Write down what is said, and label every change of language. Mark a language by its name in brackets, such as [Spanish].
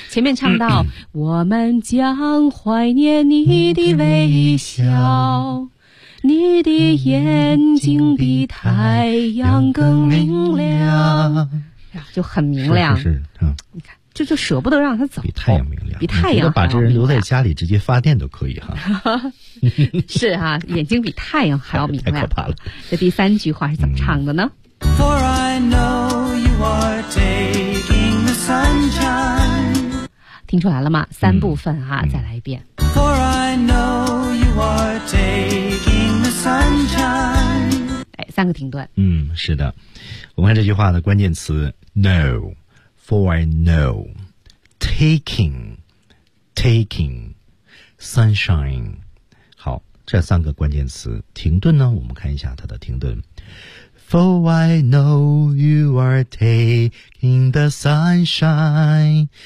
[Chinese] 前面唱到，我们将怀念你的微笑，你的眼睛比太阳更明亮，就很明亮。是是是，你看，就舍不得让他走，比太阳明亮，比太阳。把这人留在家里直接发电都可以哈。是哈、眼睛比太阳还要明亮，太可怕了。这第三句话是怎么唱的呢？ [English] For I know you are taking the sunshine. [Chinese] 听出来了吗？三部分啊，再来一遍。 [English] For I know you are taking the sunshine. [Chinese] 哎，三个停顿。是的。我们看这句话的关键词 [English] know, for I know, taking, sunshine. [Chinese] 好，这三个关键词停顿呢，我们看一下它的停顿。 [English] For I know you are taking the sunshine.